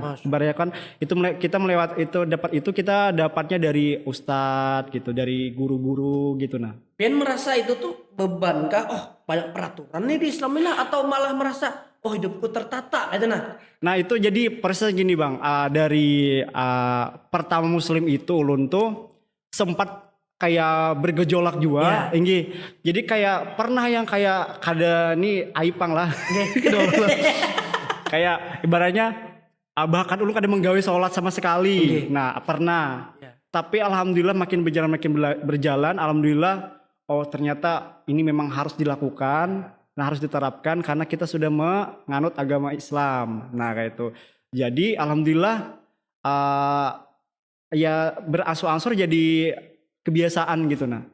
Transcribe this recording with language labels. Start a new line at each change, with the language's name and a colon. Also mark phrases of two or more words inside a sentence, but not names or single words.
Banjar: Ibaratnya kan itu kita melewat itu dapat itu kita dapatnya dari ustadz gitu, dari guru-guru gitu nah. Pian merasa itu tuh beban kah? Oh banyak peraturan nih di Islam ini, atau malah merasa oh hidupku tertata gitu nah. Nah itu jadi persis gini bang, dari pertama muslim itu ulun tuh sempat kayak bergejolak juga, jadi kayak pernah yang kayak kada nih aipang lah, kayak ibaratnya bahkan ulun kada menggawe sholat sama sekali, nah pernah, tapi alhamdulillah makin berjalan, alhamdulillah, oh ternyata ini memang harus dilakukan, nah harus diterapkan karena kita sudah menganut agama Islam, nah kayak itu, jadi alhamdulillah ya beransur-ansur jadi kebiasaan gitu nah.